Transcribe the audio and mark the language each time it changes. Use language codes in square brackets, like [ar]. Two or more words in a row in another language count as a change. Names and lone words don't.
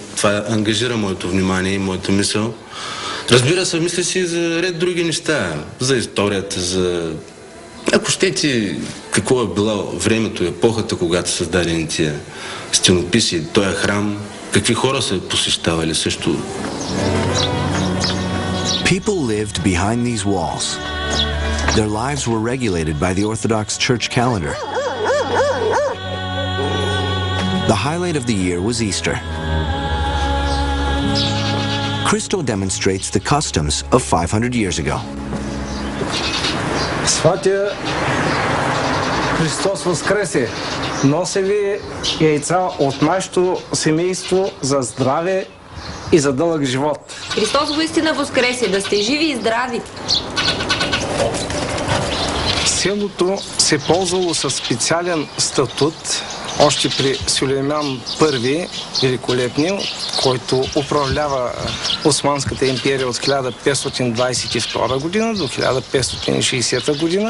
[bg] Това ангажира моето внимание и моята мисъл. Разбира се, мисля си за ред други неща, за историята, за... Ако щете, какво е било времето, епохата, когато са създадени тия стенописи, този храм, какви хора са посещавали също. [en] People lived behind these walls. Their lives were regulated by the Orthodox Church calendar. The highlight of the year was Easter. Christo demonstrates the customs of 500 years ago. [bg] Сватя Христос възкресе! Нося ви яйца от нашето семейство за здраве и за дълъг живот. Христос воистина възкресе! Да сте живи и здрави! Селото се ползвало със специален статут още при Сюлейман I Великолепния, който управлява Османската империя от 1522 година до 1560 година.